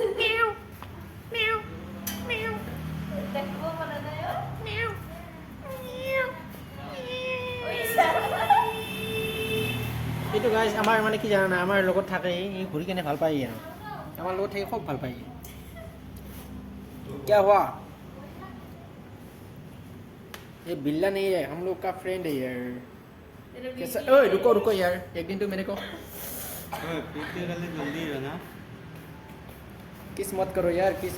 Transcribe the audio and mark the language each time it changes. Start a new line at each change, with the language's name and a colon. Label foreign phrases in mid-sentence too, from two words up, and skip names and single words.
Assamese: এইটো গাইজ আমাৰ মানে কি জানা আমাৰ লগত থাকে এই ঘূৰি কেনে ভাল পায় আৰু আমাৰ লগত থাকি খুব ভাল পায়
Hindi: क्या हुआ ये बिल्ला नहीं है हम लोग का फ्रेंड है यार कैसा ओए रुको रुको यार एक दिन तो मेरे को जल्दी है ना किस मत करो यार किस